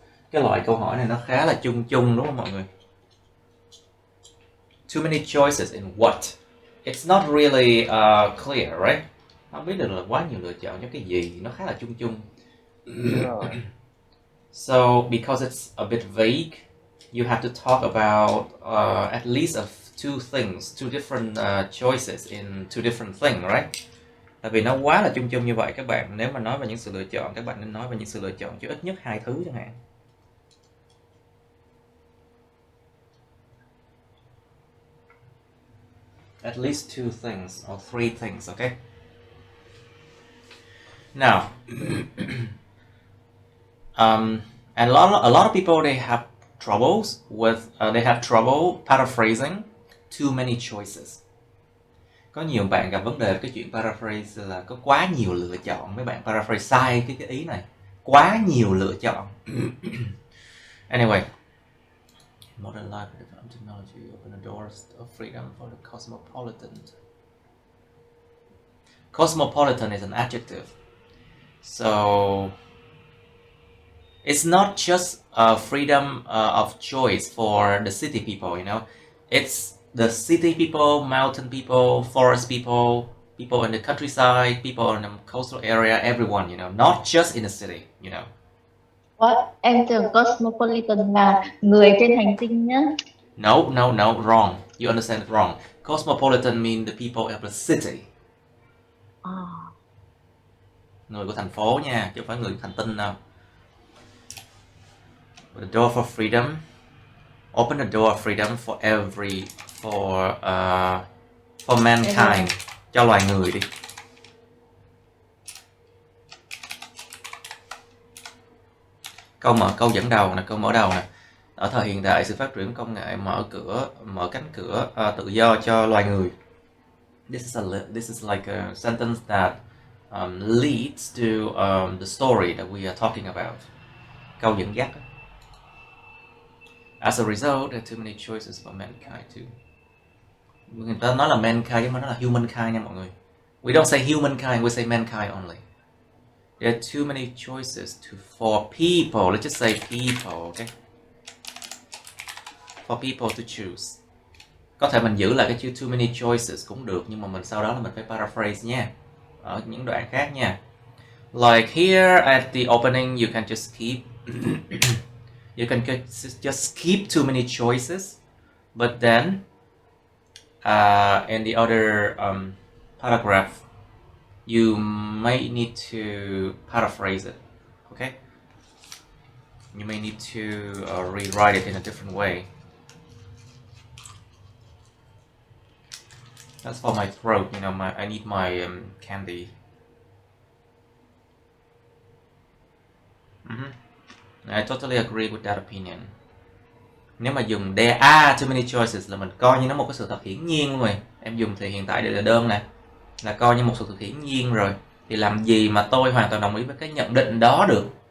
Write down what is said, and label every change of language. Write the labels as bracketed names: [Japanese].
[Vietnamese] Cái loại câu hỏi này nó khá là chung chung đúng không mọi người? [English] Too many choices in what? It's not really clear, right? [Vietnamese] Không biết được là quá nhiều lựa chọn cho cái gì, nó khá là chung chung. [English] So because it's a bit vague, you have to talk about at least two things, two different choices in two different things, right? [Vietnamese] Tại vì nó quá là chung chung như vậy các bạn, nếu mà nói về những sự lựa chọn, các bạn nên nói về những sự lựa chọn cho ít nhất hai thứ chẳng hạn. [English] At least two things or three things, okay? Now, and a lot of people, they have troubles with they have trouble paraphrasing too many choices. [Vietnamese] Có nhiều bạn gặp vấn đề với cái chuyện paraphrase là có quá nhiều lựa chọn. Mấy bạn paraphrase sai cái ý này, quá nhiều lựa chọn. [English] Anyway, modern life and development technology open the doors of freedom for the cosmopolitan. Cosmopolitan is an adjective, so it's not just freedom of choice for the city people, you know. It's the city people, mountain people, forest people, people in the countryside, people in the coastal area, everyone, you know, not just in the city, you know. What? [Vietnamese] Em tưởng cosmopolitan là người trên hành tinh nhá. [English] No, wrong. You understand it wrong. Cosmopolitan mean the people of the city. [Vietnamese] Người của thành phố nha, chứ không phải người của hành tinh đâu. [English] The door for freedom. Open the door of freedom for mankind. [Vietnamese] Cho loài người đi. Câu dẫn đầu nè, câu mở đầu nè. Ở thời hiện đại, sự phát triển công nghệ mở cánh cửa tự do cho loài người. [English] This is like a sentence that leads to the story that we are talking about. [Vietnamese] Câu dẫn dắt. [English] As a result, there are too many choices for mankind too. [Vietnamese] Người ta nói là mankind nhưng mà nó là humankind nha mọi người. [English] We don't say humankind, we say mankind only. There are too many choices for people. Let's just say people, okay? For people to choose. [Vietnamese] Có thể mình giữ lại cái chữ [English] too many choices [Vietnamese] cũng được, nhưng mà mình sau đó là mình phải paraphrase nha. Ở những đoạn khác nha. [English] Like here at the opening, you can just keep you can just keep too many choices, but then in the other paragraph, you may need to paraphrase it, okay? You may need to rewrite it in a different way. That's for my throat, you know, I need my candy. I totally agree with that opinion. [Vietnamese] Nếu mà dùng [English] there are too many choices [Vietnamese] là mình coi như nó một cái sự thật hiển nhiên luôn rồi. Em dùng thì hiện tại để là đơn nè, là coi như một sự thật hiển nhiên rồi. Thì làm gì mà tôi hoàn toàn đồng ý với cái nhận định đó được?